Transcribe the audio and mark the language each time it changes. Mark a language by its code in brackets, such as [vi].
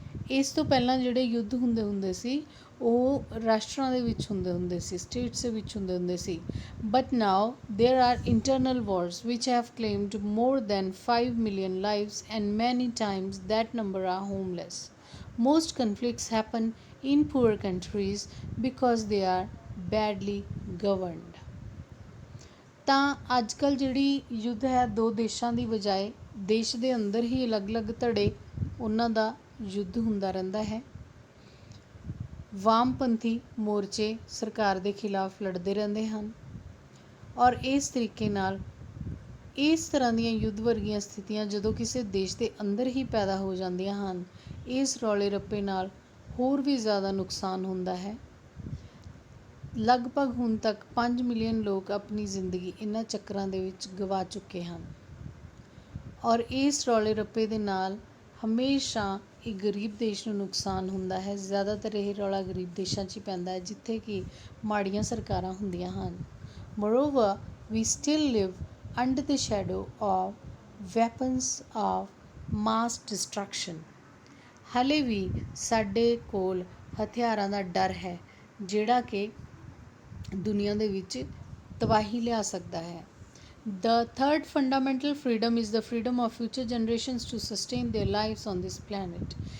[pa] ਇਸ ਤੋਂ ਪਹਿਲਾਂ ਜਿਹੜੇ ਯੁੱਧ ਹੁੰਦੇ ਸੀ ਉਹ ਰਾਸ਼ਟਰਾਂ ਦੇ ਵਿੱਚ ਹੁੰਦੇ ਸੀ, ਸਟੇਟਸ ਦੇ ਵਿੱਚ ਹੁੰਦੇ ਸੀ। [en] But now there are internal wars which have claimed more than 5 million lives and many times that number are homeless. Most conflicts happen in poor countries because they are badly governed. [pa] ਤਾਂ ਅੱਜ ਕੱਲ੍ਹ ਜਿਹੜੀ ਯੁੱਧ ਹੈ 2 ਦੇਸ਼ਾਂ ਦੀ ਬਜਾਏ ਦੇਸ਼ ਦੇ ਅੰਦਰ ਹੀ ਅਲੱਗ-ਅਲੱਗ ਧੜੇ ਉਹਨਾਂ ਦਾ ਯੁੱਧ ਹੁੰਦਾ ਰਹਿੰਦਾ ਹੈ। ਵਾਮਪੰਥੀ ਮੋਰਚੇ ਸਰਕਾਰ ਦੇ ਖਿਲਾਫ ਲੜਦੇ ਰਹਿੰਦੇ ਹਨ ਔਰ ਇਸ ਤਰੀਕੇ ਨਾਲ ਇਸ ਤਰ੍ਹਾਂ ਦੀਆਂ ਯੁੱਧ ਵਰਗੀਆਂ ਸਥਿਤੀਆਂ ਜਦੋਂ ਕਿਸੇ ਦੇਸ਼ ਦੇ ਅੰਦਰ ਹੀ ਪੈਦਾ ਹੋ ਜਾਂਦੀਆਂ ਹਨ, ਇਸ ਰੌਲੇ ਰੱਪੇ ਨਾਲ ਹੋਰ ਵੀ ਜ਼ਿਆਦਾ ਨੁਕਸਾਨ ਹੁੰਦਾ ਹੈ। ਲਗਭਗ ਹੁਣ ਤੱਕ 5 ਮਿਲੀਅਨ ਲੋਕ ਆਪਣੀ ਜ਼ਿੰਦਗੀ ਇਹਨਾਂ ਚੱਕਰਾਂ ਦੇ ਵਿੱਚ ਗਵਾ ਚੁੱਕੇ ਹਨ ਔਰ ਇਸ ਰੌਲੇ ਰੱਪੇ ਦੇ ਨਾਲ ਹਮੇਸ਼ਾ ਇੱਕ ਗਰੀਬ ਦੇਸ਼ ਨੂੰ ਨੁਕਸਾਨ ਹੁੰਦਾ ਹੈ। ਜ਼ਿਆਦਾਤਰ ਇਹ ਰੌਲਾ ਗਰੀਬ ਦੇਸ਼ਾਂ 'ਚ ਹੀ ਪੈਂਦਾ ਹੈ ਜਿੱਥੇ ਕਿ ਮਾੜੀਆਂ ਸਰਕਾਰਾਂ ਹੁੰਦੀਆਂ ਹਨ। [en] Moreover, we still live under the shadow of weapons of mass destruction. [pa] ਹਾਲੇ ਵੀ ਸਾਡੇ ਕੋਲ ਹਥਿਆਰਾਂ ਦਾ ਡਰ ਹੈ ਜਿਹੜਾ ਕਿ ਦੁਨੀਆ ਦੇ ਵਿੱਚ ਤਬਾਹੀ ਲਿਆ ਸਕਦਾ ਹੈ। [en] The third fundamental freedom is the freedom of future generations to sustain their lives on this planet.